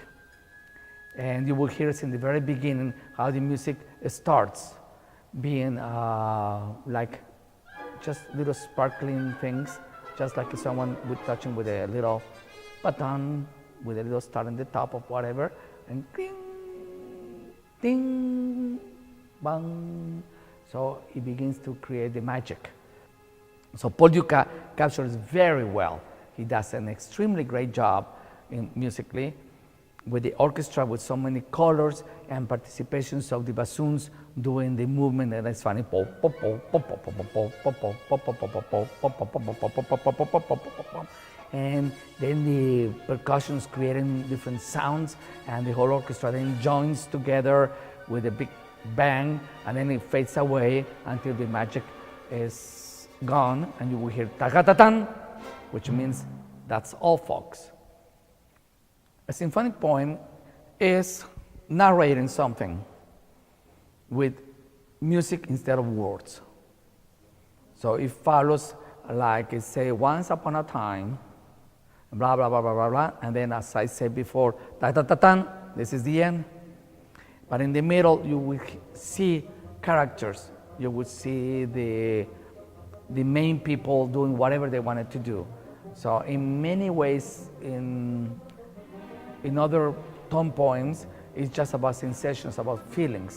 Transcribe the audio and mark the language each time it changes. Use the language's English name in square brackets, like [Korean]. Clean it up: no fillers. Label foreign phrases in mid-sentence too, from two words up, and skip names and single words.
[English] And you will hear it in the very beginning how the music starts being like just little sparkling things, just like someone would touching with a little button, with a little star on the top of whatever, and ding, ding, bang. So he begins to create the magic. So Paul Dukas captures very well. He does an extremely great job musically with the orchestra, with so many colors and participations of the bassoons doing the movement, and it's funny. And then the percussions creating different sounds, and the whole orchestra then joins together with a big bang, and then it fades away until the magic is gone, and you will hear ta-ta-ta-tan, which means that's all, folks. A symphonic poem is narrating something with music instead of words. So it follows like it say, once upon a time, blah, blah, blah, blah, blah, blah, and then as I said before, ta-ta-ta-tan, this is the end. But in the middle, you will see characters. You will see the main people doing whatever they wanted to do. So in many ways, in other tone poems, it's just about sensations, about feelings.